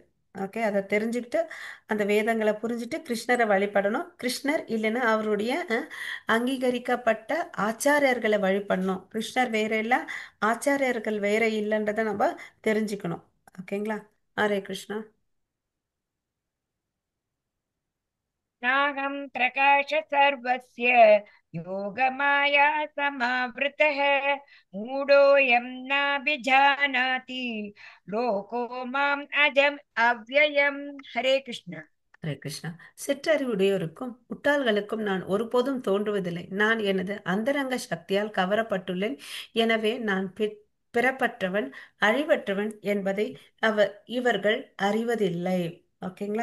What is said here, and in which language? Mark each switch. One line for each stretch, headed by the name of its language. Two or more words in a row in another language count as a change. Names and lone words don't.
Tamil: ஓகே, அதை தெரிஞ்சுக்கிட்டு அந்த வேதங்களை புரிஞ்சுட்டு கிருஷ்ணரை வழிபடணும். கிருஷ்ணர் இல்லைன்னா அவருடைய அங்கீகரிக்கப்பட்ட ஆச்சாரியர்களை வழிபடணும். கிருஷ்ணர் வேற இல்லை, ஆச்சாரியர்கள் வேற இல்லைன்றதை நம்ம தெரிஞ்சுக்கணும். ஓகேங்களா?
Sanskrit: हरे कृष्ण. नाहं प्रकाश सर्वस्य योगमाया समावृतः मूढोऽयं नाभिजानाति लोको माम् अजम् अव्ययम्। हरे कृष्ण। हरे कृष्ण.
Tamil: சிற்றறிவுடையோருக்கும் முட்டாள்களுக்கும் நான் ஒருபோதும் தோன்றுவதில்லை. நான் எனது அந்தரங்க சக்தியால் கவரப்பட்டுள்ளேன். எனவே நான் பிறப்பற்றவன் அழிவற்றவன் என்பதை இவர்கள் அறிவதில்லை. ஓகேங்களா?